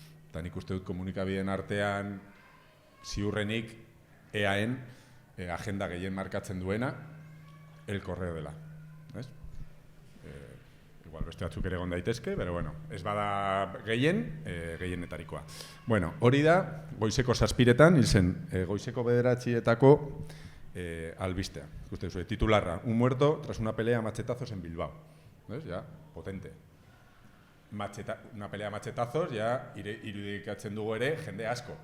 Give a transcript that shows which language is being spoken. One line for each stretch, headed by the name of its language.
Basque: Eta nik uste dut komunikabideen artean ziurrenik EAen agenda gehien markatzen duena El Correo dela, ez? Igual beste batzuk ere egon daitezke,
Spanish: pero bueno,
Basque: ez bada gehienetarikoa. Bueno, hori da, goizeko 7:00 hil zen, goizeko 9:00 albistea. Uste duzu, titularra,
Spanish: un muerto tras una pelea a machetazos en Bilbao. ¿Ves? Ya, potente. Una pelea a machetazos,
Basque: ya irudikatzen dugu ere, jende asko.